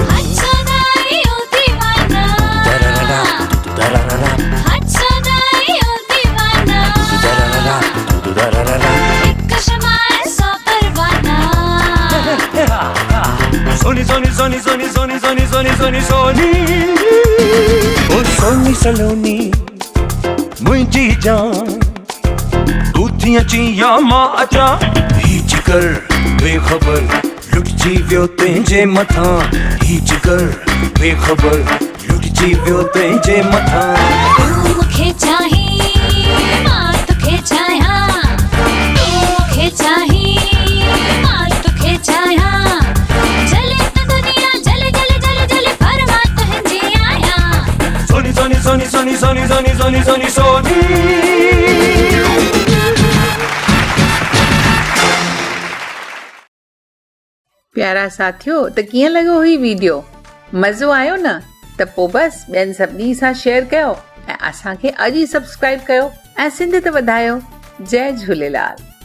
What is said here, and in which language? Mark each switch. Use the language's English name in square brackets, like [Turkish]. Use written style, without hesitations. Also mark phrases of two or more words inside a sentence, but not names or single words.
[Hindi] अच्छा दाई ओ दीवाना अच्छा दाई ओ दीवाना एक शमा ऐसा परवाना [Sindhi] सोनी सोनी सोनी सोनी सोनी सोनी सोनी सोनी सोनी ओ सोनी सलोनी मुंहिंजी जान तू थी अची या मां अचां हीच कर बेखबर लुटजी वियो तुंहिंजे मथां हीच कर बेखबर लुटजी वियो तुंहिंजे मथां तू मूंखे चाहीं मां तोखे चाहियां तू मूंखे चाहीं मां तोखे चाहियां जले त दुनिया जले जले जले जले पर मां तुंहिंजी आहियां सोनी सोनी सोनी सोनी सोनी सोनी सोनी सोनी सोनी प्यारा साथियों त कीअं लॻो हुई वीडियो मज़ो आयो न त पोइ बस ॿियनि सभिनी सां शेयर कयो ऐं असांखे अॼु ई सब्सक्राइब कयो ऐं सिंध त वधायो जय झूलेलाल।